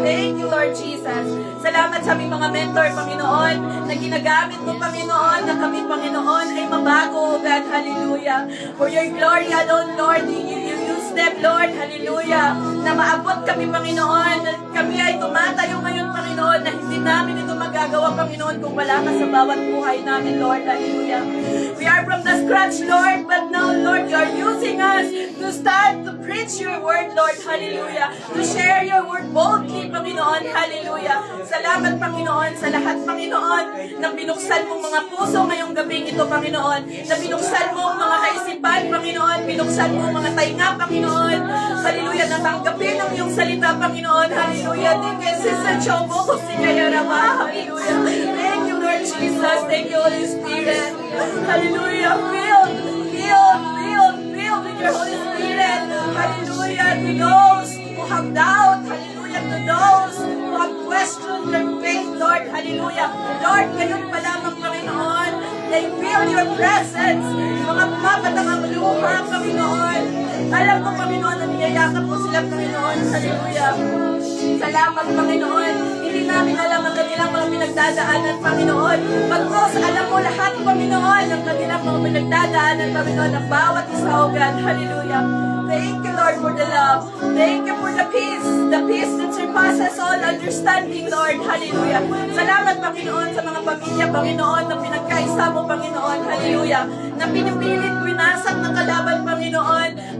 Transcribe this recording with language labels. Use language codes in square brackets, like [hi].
[en] Thank you, Lord Jesus. [tl] Salamat sa aming mga mentor, Panginoon, na ginagamit mo, Panginoon, na kami, Panginoon, ay mabago, O God. Hallelujah. [en] For your glory alone, Lord, you use them, Lord. Hallelujah. [tl] Na maabot kami, Panginoon. Kami ay tumatayo ngayon, Panginoon, na hindi namin ito magagawa, Panginoon, kung wala ka sa bawat buhay namin, Lord. Hallelujah. [en] We are from the scratch, Lord, but now, Lord, you are using us to start to preach your word, Lord. Hallelujah. To share your word boldly, Panginoon. Hallelujah. [tl] Salamat, Panginoon, sa lahat, Panginoon, na binuksan mong mga puso ngayong gabing ito, Panginoon. Na binuksan mong mga kaisipan, Panginoon. Binuksan mong mga tainga, Panginoon. Hallelujah. Natanggapin ang iyong salita, Panginoon. [en] Hallelujah. Thank you, Sister Chobo. Hallelujah. Thank you, Lord Jesus. Thank you, Holy Spirit. Hallelujah. Filled with your Holy Spirit. Hallelujah. To those who have doubt. Hallelujah. To those who have questioned their faith, Lord. Hallelujah. Lord, [tl] ngayon pa lamang, [en] Panginoon, they feel your presence. [tl] Mga pumapatang ang luha, Panginoon. Alam mo, Panginoon, na niyayakap mo sila, Panginoon. Hallelujah. Salamat, Panginoon. Hindi namin alam ang kanilang mga pinagdadaanan, Panginoon. Pagkos, alam mo lahat, Panginoon, ang kanilang mga pinagdadaanan, Panginoon, ng bawat isa, O God. Hallelujah. [en] Thank you, Lord, for the love. Thank you for the peace that surpasses all understanding, Lord. Hallelujah. [tl] Salamat, Panginoon, sa mga pamilya, Panginoon, na pinagkaisa mo, Panginoon. Hallelujah. Na pinipilit, winasak ng kalaban, Panginoon.